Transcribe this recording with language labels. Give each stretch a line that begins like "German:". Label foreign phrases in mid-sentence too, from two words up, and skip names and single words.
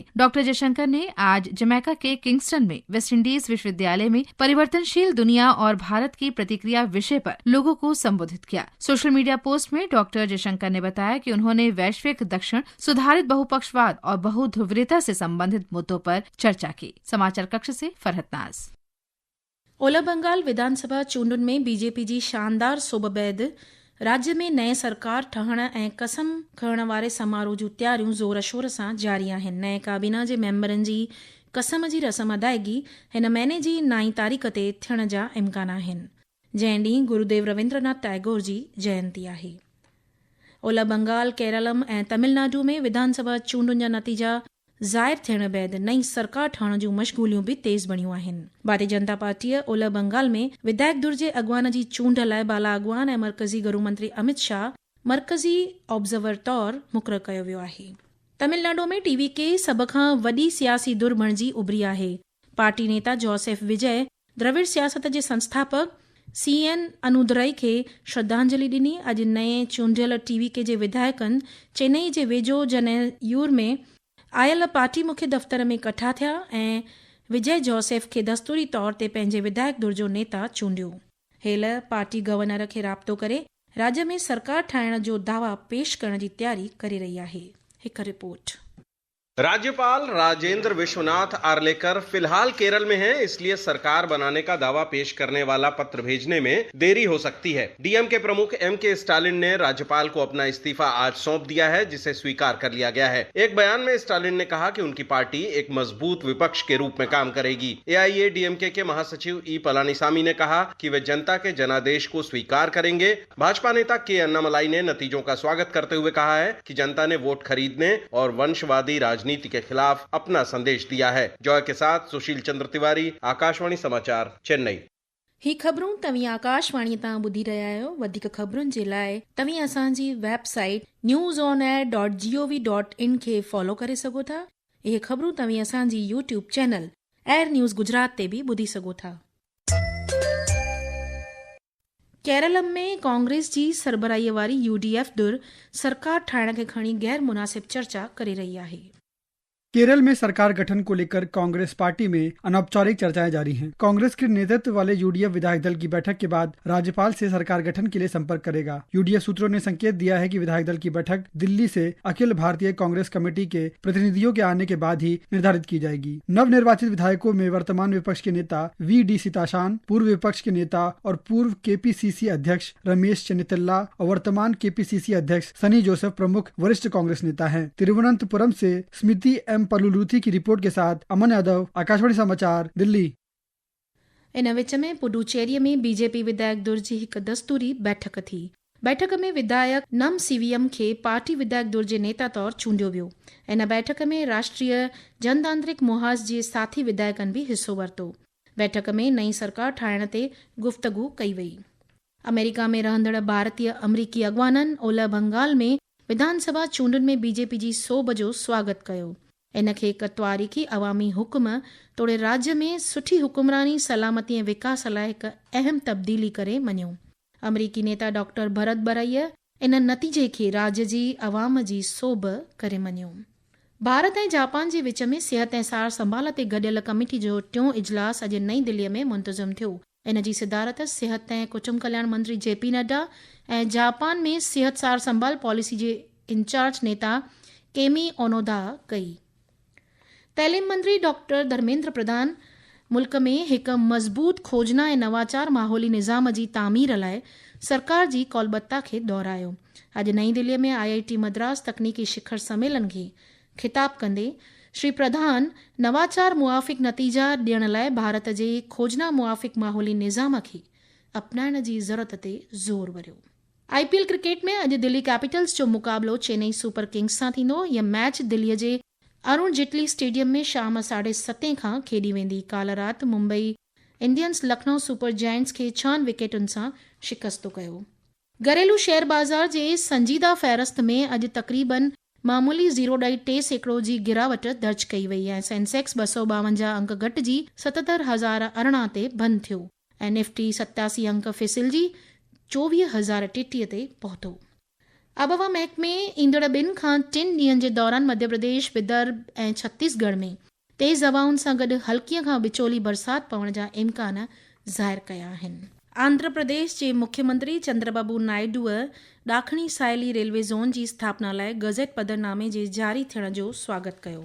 Hindi: डॉक्टर जयशंकर ने आज जमैका के किंगस्टन में वेस्ट इंडीज विश्वविद्यालय में परिवर्तनशील दुनिया और भारत की प्रतिक्रिया विषय पर लोगों को संबोधित किया। सोशल मीडिया पोस्ट में डॉक्टर जयशंकर ने बताया कि उन्होंने वैश्विक दक्षिण, सुधारित बहुपक्षवाद और बहुध्रुवीयता से संबंधित मुद्दों पर चर्चा की। समाचार कक्ष से फरहत नाज।
Sindhi: ओलह बंगाल विधानसभा चूंडुनि में बीजेपी जी शानदार सोभ बैदि राज्य में नए सरकार ठहण ऐं कसम खणण वारे समारोह जूं तयारियूं ज़ोर शोर सां जारी आहिनि। नए काबीना जे मेंबरनि जी कसम जी रस्म अदायगी हिन महीने जी 9 तारीख़ ते थियण जा इम्कान आहिनि, जंहिं ॾींहुं गुरुदेव रविंद्रनाथ टैगोर जी जयंती आहे। ओलह बंगाल, केरलम ऐं तमिलनाडु में विधानसभा चूंडुनि जा नतीजा ज़ाहिर थियण बैदि नई सरकार ठहण जूं मशगूलियूं बि तेज़ बणियूं आहिनि। भारतीय जनता पार्टीअ ओलह बंगाल में विधायक धुर जे अॻवान जी चूंड लाइ बाला अॻवान ऐं मर्कज़ी गृह मंत्री अमित शाह मर्कज़ी ऑब्ज़र्वर तौरु मुक़ररु कयो वियो आहे। तमिलनाडु में TVK सभ खां वॾी सियासी धुर बणिजी उभरी आहे। पार्टी नेता जोसेफ विजय द्रविड़ सियासत जे संस्थापक CN अनुदुरई खे श्रद्धांजलि ॾिनी। अॼु नए चूंडियल TVK जे विधायकनि चेन्नई जे वेझो जनयूर में आयल पार्टी मुख्य दफ़्तर में इकट्ठा थिया ऐं विजय जोसेफ खे दस्तूरी तौर ते पंहिंजे विधायक धुर जो नेता चूंडियो। हेल पार्टी गवर्नर खे राब्तो करे राज्य में सरकार ठाहिण जो दावा पेश करण जी तयारी करे रही आहे। हिकु रिपोर्ट।
Hindi: राज्यपाल राजेंद्र विश्वनाथ आर्लेकर फिलहाल केरल में हैं, इसलिए सरकार बनाने का दावा पेश करने वाला पत्र भेजने में देरी हो सकती है। डीएमके प्रमुख एमके स्टालिन ने राज्यपाल को अपना इस्तीफा आज सौंप दिया है, जिसे स्वीकार कर लिया गया है। एक बयान में स्टालिन ने कहा कि उनकी पार्टी एक मजबूत विपक्ष के रूप में काम करेगी। एआईएडीएमके के महासचिव ई पलानीसामी ने कहा कि वे जनता के जनादेश को स्वीकार करेंगे। भाजपा नेता के अन्नामलाई ने नतीजों का स्वागत करते हुए कहा है कि जनता ने वोट खरीदने और वंशवादी राजनीति के खिलाफ अपना संदेश दिया है। जॉय के साथ सुशील चंद्र तिवारी, आकाशवाणी समाचार, चेन्नई।
Sindhi: ही ख़बरूं तव्हीं आकाशवाणी तां ॿुधी रहिया आहियो। वधीक ख़बरुनि जे लाइ तव्हीं असांजी वेबसाइट newsonair.gov.in खे फॉलो करे सघो था। इहे ख़बरूं तव्हीं असांजी यूट्यूब चैनल एयर न्यूज़ गुजरात ते बि ॿुधी सघो था। केरलम में कांग्रेस जी सरबराहीअ वारी यूडीएफ धुर सरकार ठाहिण खे खणी गैर मुनासिब चर्चा करे रही आहे।
Hindi: केरल में सरकार गठन को लेकर कांग्रेस पार्टी में अनौपचारिक चर्चाएं जारी हैं। कांग्रेस के नेतृत्व वाले यूडीएफ विधायक दल की बैठक के बाद राज्यपाल से सरकार गठन के लिए संपर्क करेगा। यूडीएफ सूत्रों ने संकेत दिया है कि विधायक दल की बैठक दिल्ली से अखिल भारतीय कांग्रेस कमेटी के प्रतिनिधियों के आने के बाद ही निर्धारित की जाएगी। नवनिर्वाचित विधायकों में वर्तमान विपक्ष के नेता वी.डी. सीताशान, पूर्व विपक्ष के नेता और पूर्व केपीसीसी अध्यक्ष रमेश चेन्नितला और वर्तमान केपीसीसी अध्यक्ष सनी जोसेफ प्रमुख वरिष्ठ कांग्रेस नेता हैं। तिरुवनंतपुरम से स्मृति पलुलूथी की रिपोर्ट के साथ अमन यादव, आकाशवाणी समाचार, दिल्ली।
Sindhi: इन विच में पुडुचेरी में बीजेपी विधायक धुर जी हिकु दस्तूरी बैठक थी। बैठक में विधायक नम सीवीएम खे पार्टी विधायक धुर जे नेता तौर चूंडियो वियो। इन बैठक में राष्ट्रीय जनतांत्रिक मोर्चा जे साथी विधायकनि भी हिस्सो वरितो। बैठक में नई सरकार ठाहिण ते गुफ़्तगू कई वई। अमेरिका में रहंदड़ भारतीय अमरीकी अॻवाननि ओलह बंगाल में विधानसभा चूंडुनि में बीजेपी जी सोभ जो स्वागत कयो। इन खे हिकु तवारीख़ी अवामी हुकुम तोड़े राज्य में सुठी हुकुमरानी, सलामती ऐं विकास लाइ हिकु अहम तब्दीली करे मञियो। अमरीकी नेता डॉक्टर भरत बरैया इन नतीजे खे राज्य जी अवाम जी सोभ करे मञियो। भारत ऐं जापान जे विच में सिहत ऐं सार संभाल ते गॾियल कमेटी जो टियों इजलास अॼु नई दिल्लीअ में मुंतज़िम थियो। इन जी सिदारत सिहत ऐं कुटुंब कल्याण मंत्री जेपी नड्डा ऐं जापान में सिहत सार संभाल पॉलिसी जे इंचार्ज नेता केमी ओनोदा कई। तइलीम मंत्री डॉक्टर धर्मेंद्र प्रधान मुल्क में हिकु मज़बूत खोजना ऐं नवाचार माहौली निज़ाम जी तामीर लाइ सरकार जी कौलबत्ता खे दोहरायो। अॼु नई दिल्लीअ में IIT मद्रास तकनीकी शिखर सम्मेलन खे ख़िताब कंदे श्री प्रधान नवाचार मुआफ़िक नतीजा ॾियण लाइ भारत जे खोजना मुआफ़िक माहौली निज़ाम खे अपनाइण जी ज़रूरत ते ज़ोर वरियो। IPL क्रिकेट में अॼु दिल्ली कैपिटल्स जो मुक़ाबिलो चेन्नई सुपर किंग्स सां थींदो। इहा मैच दिल्लीअ जे अरुण जेटली स्टेडियम में शाम 7:30 खां खेॾी वेंदी। काल्ह राति मुंबई इंडियंस लखनऊ सुपर जायंट्स खे 6 विकेटुनि सां शिकस्त कयो। घरेलू शेयर बाज़ार जे संजीदा फ़हरिस्त में अॼु तक़रीबन मामूली 0.3% जी गिरावट दर्ज कई वई ऐं सेंसेक्स 252 अंक घटिजी 77,018 ते बंदि थियो ऐं निफ्टी 87 अंक फिसिलजी 24,033 ते पहुतो। आबहवा महकमे ईंदड़ 2 खां 3 ॾींहनि जे दौरान मध्य प्रदेश, विदर्भ ऐं छत्तीसगढ़ में तेज़ हवाउनि सां गॾु हल्कीअ खां विचोली बरसाति पवण जा इम्कान ज़ाहिर कया आहिनि। आंध्र प्रदेश जे मुख्यमंत्री चंद्रबाबू नायडूअ ॾाखणी साहेली रेलवे ज़ोन जी स्थापना लाइ गज़ेट पधरनामे जे जारी थियण जो स्वागत कयो।